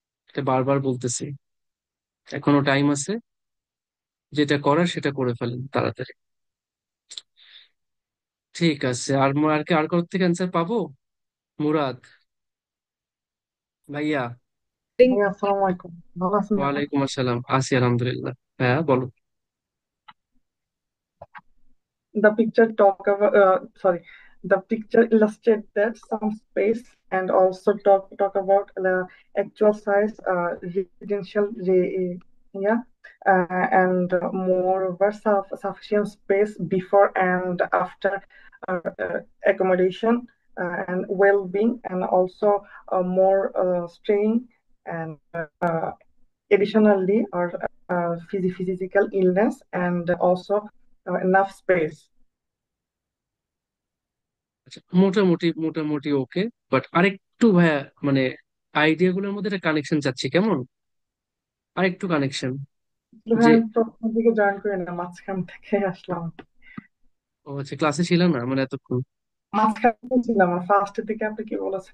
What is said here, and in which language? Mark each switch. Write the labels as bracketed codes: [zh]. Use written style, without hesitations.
[bn] এটা বারবার বলতেছি, এখনো টাইম আছে। যেটা করার সেটা করে ফেলেন তাড়াতাড়ি। ঠিক আছে, আর কি আর কারোর থেকে অ্যান্সার পাবো? মুরাদ ভাইয়া। [en] Think [bn] ভাইয়া আসসালামু আলাইকুম, ভালো আছেন ভাইয়া? ওয়ালাইকুম আসসালাম, আছি আলহামদুলিল্লাহ। হ্যাঁ বলো। [en] The picture talk about the picture illustrates that some space and also talk about the actual size residential area and moreover sufficient space before and after accommodation and well-being and also more staying and additionally or physical illness and also enough space. [bn] আচ্ছা, মোটামুটি মোটামুটি ওকে। But আরেকটু ভাইয়া, মানে idea গুলোর মধ্যে একটা connection চাচ্ছি, কেমন? আরেকটু কানেকশন। ভাই যে আমি প্রথম দিকে জয়েন করি না, মাঝখান থেকে আসলাম। ও আচ্ছা, ক্লাসে ছিলাম না মানে এতক্ষণ। মাঝখানে ছিলাম, ফার্স্টের দিকে আপনি কি বলেছেন